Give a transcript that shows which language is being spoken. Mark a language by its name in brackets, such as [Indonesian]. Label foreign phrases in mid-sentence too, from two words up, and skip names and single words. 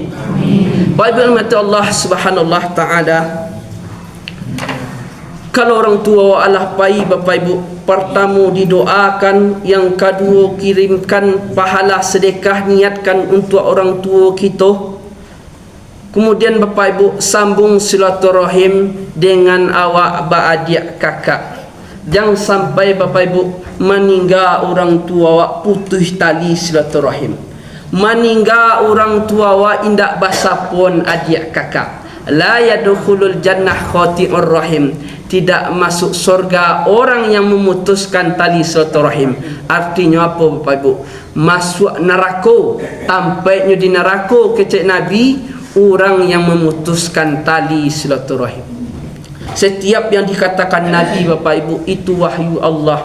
[Indonesian] Baik mata [Arabic] الله سبحانه وتعالى, [Indonesian] kalau orang tua Allah pai Bapak Ibu, pertama didoakan, yang kedua kirimkan pahala sedekah, niatkan untuk orang tua kita. Kemudian Bapak Ibu sambung silaturahim dengan awak beradik kakak. Jangan sampai Bapak Ibu meninggal orang tua awak putus tali silaturahim. Meninggal orang tua awak indak basa pun adik kakak. [Arabic] لا يدخل الجنة قاطع رحم. [Indonesian] Tidak masuk surga orang yang memutuskan tali silaturahim. Artinya apa Bapak Ibu? Masuk neraka. Tampaknya di neraka kecek Nabi orang yang memutuskan tali silaturahim. Setiap yang dikatakan Nabi Bapak Ibu itu wahyu Allah.